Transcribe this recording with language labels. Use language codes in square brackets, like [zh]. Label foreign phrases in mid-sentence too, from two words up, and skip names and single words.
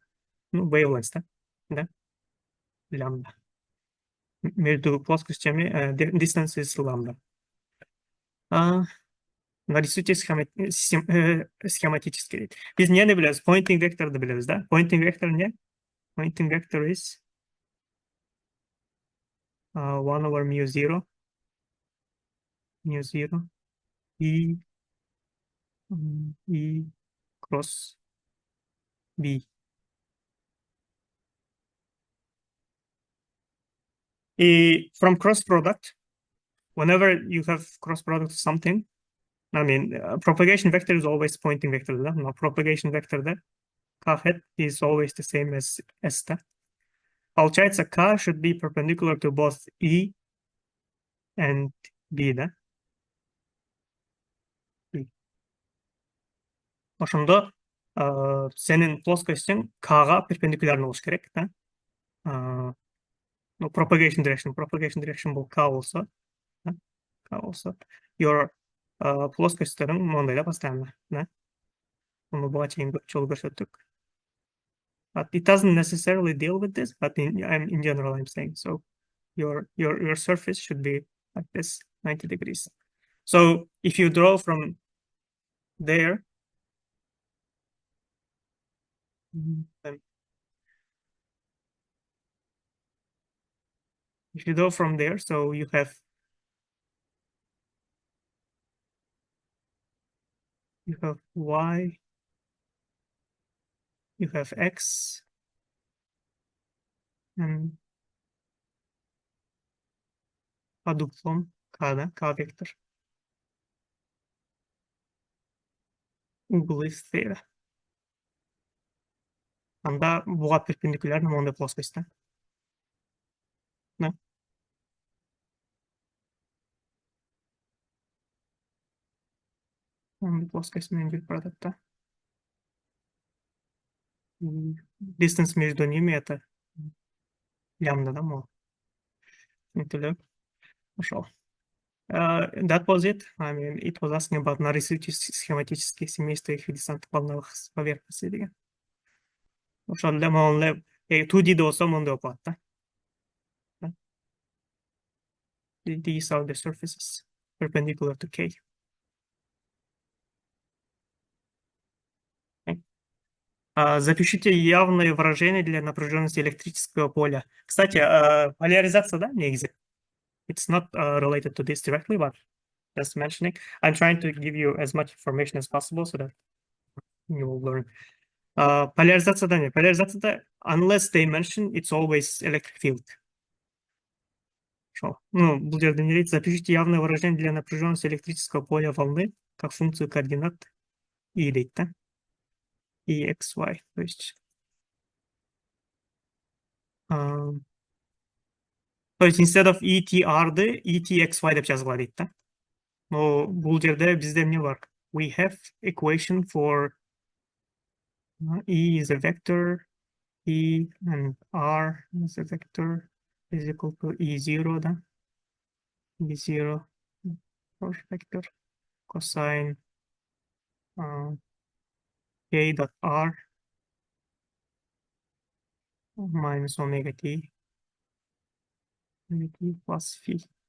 [ru] Ну, wavelength, да? Да? Лямбда. [en] Между плоскостями distance is lambda. [ru] Нарисуйте схематически. [ky] Biz нени билебиз? Pointing vector'ды билебиз, да? [en] Pointing vector не? Pointing vector is 1 over mu 0 E cross B. From cross product, whenever you have cross product of something, I mean, propagation vector is always pointing vector. No, propagation vector there, K hat is always the same as S. [ru] Получается, [en] K should be perpendicular to both E and B. Да? [ky] Ошондо сенин плоскостьң K-га перпендикулярный болуш керек, да? [en] No, propagation direction бул K болсо, да? [ky] K болсо. Your плоскостьтериң мондайда постоянно, да? Муну буга чейин көп жолу көрсөттүк. [en] But it doesn't necessarily deal with this, but in general, I'm saying, so your surface should be like this, 90 degrees. So if you draw from there, so you have y, you have x, and [ru] под углом [en] k, да, k вектор. [ru] Угол из сфера. [ky] Анда буга перпендикулярно мондай плоскость, да? [ru] Да. [ky] Мондай плоскость менен жүрүп баратат, да? [ru] Distance между ними это лямбда, да, мол. [en] That was it. I mean, it was asking about [ru] нарисуйте схематические семейства эквидистантных волновых поверхностей деген. [ky] Ошондо монле 2D болсо мондай болуп калат, да? [en] These are the surfaces perpendicular to K. [ru] Запишите явное выражение для напряженности электрического поля. Кстати, поляризация, [ky] да, негизи? [en] It's not related to this directly, but just mentioning. I'm trying to give you as much information as possible so that you will learn. [ru] Поляризация, да, не. Поляризация, [en] unless they mention, it's always electric field. [kk] Ну, бұл жерде не дейді? [ru] Запишите явное выражение для напряженности электрического поля волны как функцию координат и [kk] дейді, да? EXY. То есть instead of ETR'ды ETXY деп жазғыла дейді да. Но бұл жерде бізде не бар? [en] We have equation for E is a vector, E and R is a vector is equal to E0 да. E0 for vector cosine K dot R minus omega t plus phi.